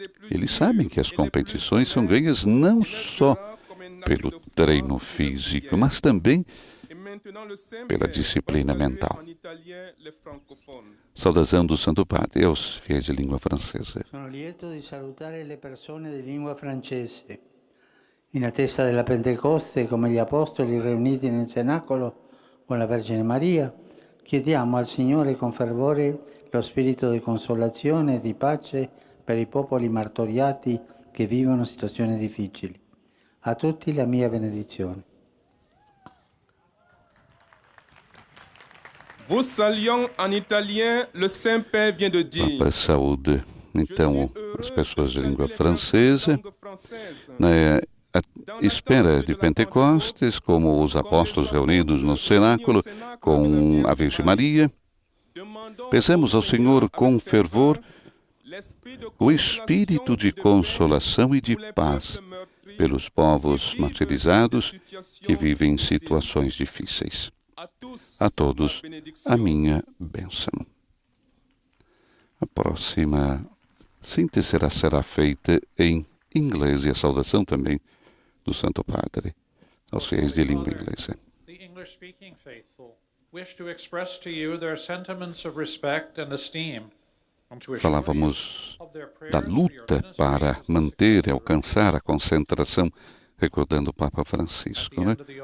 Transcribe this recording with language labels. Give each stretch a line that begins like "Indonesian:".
Portuguese: Eles sabem que as competições são ganhas não só pelo treino físico, mas também pela disciplina mental. Saudação do Santo Padre aos fiéis de língua francesa.
Italian: Sono lieto di salutare le persone di lingua francese. In attesa della Pentecoste, come gli apostoli riuniti nel cenacolo con la Vergine Maria, chiediamo al Signore con fervore lo spirito di consolazione e di pace per i popoli martoriati che vivono situazioni difficili. A tutti la mia benedizione.
French: Vous saluons en italien, le Saint-Père vient de dire.
Portuguese: Papa saúde, então, as pessoas de língua francesa, na espera de Pentecostes, como os apóstolos reunidos no cenáculo com a Virgem Maria, peçamos ao Senhor com fervor o espírito de consolação e de paz pelos povos martirizados que vivem em situações difíceis. A todos, a minha bênção. A próxima síntese será feita em inglês e a saudação também do Santo Padre aos fiéis de língua inglesa.
English: The English-speaking faithful wish to express to you their sentiments of respect and esteem.
Portuguese: Falávamos da luta para manter e alcançar a concentração, recordando o Papa Francisco, né?